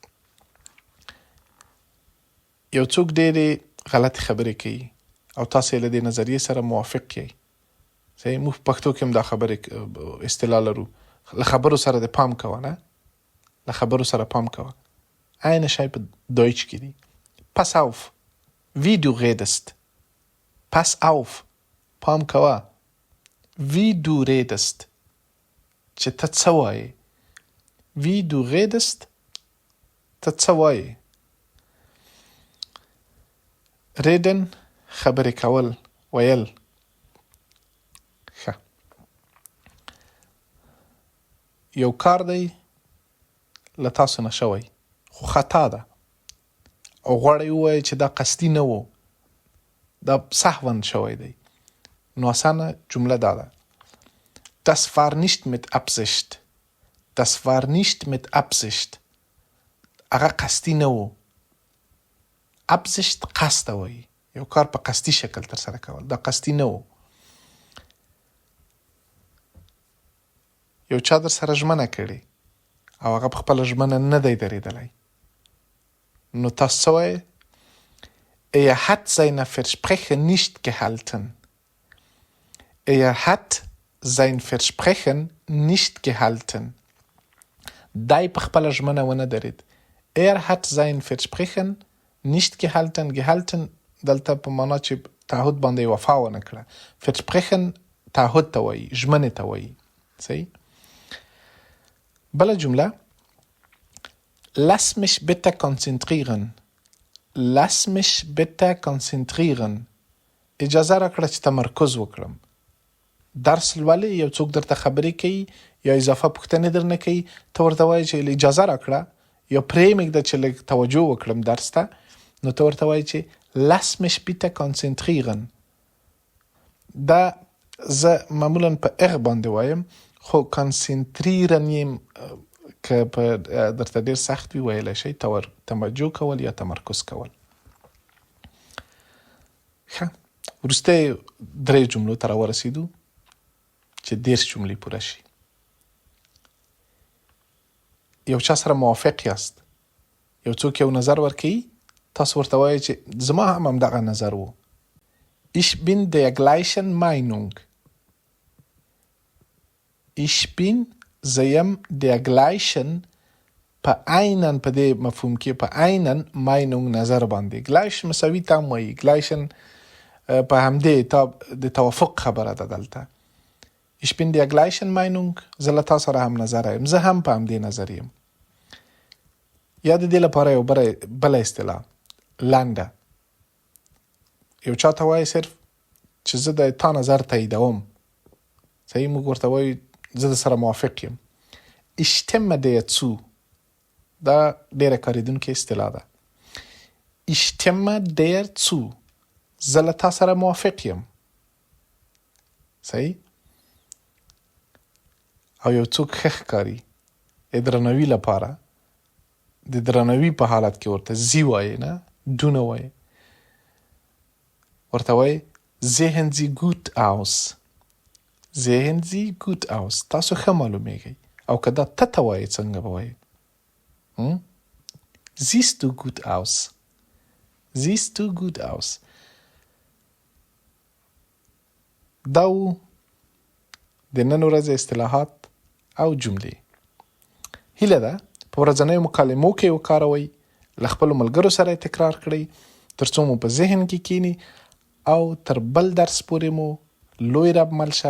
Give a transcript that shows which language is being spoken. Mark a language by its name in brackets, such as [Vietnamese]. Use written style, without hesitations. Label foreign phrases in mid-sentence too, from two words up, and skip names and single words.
[Pashto] یو څوک ډېرې غلطې خبرې کوي او تاسې له دې نظریې سره موافق یئ. صحیح؟ موږ په پښتو کې هم دا خبرې اصطلاح لرو، له خبرو سره د پام کوه، نه له خبرو سره پام کوه. Eine شی په دویچ کې دي. [German] Pass auf, wie du redest. Pass auf, [Pashto] پام کوه. [German] Wie du redest, [Pashto] چې ته څه وایې. [German] Wie du redest, [Pashto] ته څه وایې. reden خبرې کول، ویل. ښه، یو کار دی له تاسو نه شوی خو خطا ده او غواړئ ووایئ چې دا قصدي نه و، دا سهوا شوی دی، نو اسانه جمله دا ده. [German] Das war nicht mit Absicht. Das war nicht mit Absicht. [Pashto] هغه قصدي نه و. Absicht قصد وایي، یو کار په قصدي شکل ترسره کول، دا قصدي نه و. یو چا در سره ژمنه کړې او هغه په خپله ژمنه نه دی درېدلی، نو تاسو څه وایې؟ [German] Er hat seine Versprechen nicht gehalten. Er hat sein Versprechen nicht gehalten. [Pashto] دی په خپله ژمنه ونه درېد. [German] Er hat sein Versprechen nicht gehalten. [Pashto] Gehalten دلته په معنا چې تعهد باندې وفا ونه کړه. Versprechen تعهد ته وایي، ژمنې ته وایي. صحیح؟ بله جمله [German] Lass mich bitte konzentrieren. Lass mich bitte konzentrieren. [Pashto] اجازه راکړه چې تمرکز وکړم. درس لولې، یو څوک درته خبرې کوي یا اضافه پوښتنې درنه کوي، ته ورته وایې چې اجازه راکړه یا پرېمږده چې لږ توجه وکړم درس ته، نو ته ورته وایې چې [German] Lass mich bitte konzentrieren. [Pashto] دا زه معمولا په اغ باندې وایم، خو کنسنتریرن یم که په درته ډېر سخت وي ویلی شئ توجه کول یا تمرکز کول. ښه، وروستی 3 جملو ته راورسېدو چې 10 جملې پوره شي. یو چا سره موافق یاست، یو څوک یو نظر ورکوي، تاسو ورته وایئ چې زما هم همدغه نظر و. [German] Ich bin der gleichen Meinung. Ich bin [Pashto] زیم [German] der gleichen [Pashto] په einen په دې مفهوم کې په [German] einen Meinung [Pashto] نظر باندې. gleich مساوي ته هم وایي، gleichen په همدې د توافق خبره ده دلته. [German] Ich bin der gleichen Meinung. [Pashto] زه له تا سره هم نظر یم، زه هم په همدې نظر یم. یا د دې لپاره یو بله اصطلاح لنډه، یو چا ته وایي صرف چې زه د تا نظر تاییدوم. صحیح، موږ ورته وایو زه د سره موافق یم. [German] Ich stimme dir zu. [Pashto] دا ډېره کارېدونکې اصطلاح ده. [German] Ich stimme dir zu. [Pashto] زه له تا سره موافق یم. صحیح. او یو څوک ښه ښکاري د درناوي لپاره، د درناوي په حالت کې ورته زی وایي، نه دو نه وایي، ورته وایي [German] sehen Sie gut aus. sehen Sie gut aus. [Pashto] تاسو ښه معلومیږئ. او که دا ته وایي څنګه به وایي؟ [German] siehst du gut aus. siehst du gut aus. [Pashto] دا و د نن ورځې اصطلاحات او جملې. هیله ده په ورځنیو مکالمو کې وکاروئ، له خپلو ملګرو سره تکرار کړئ تر څو مو په ذهن کې کینی، او تر بل درس پورې مو لوی رب مل شه.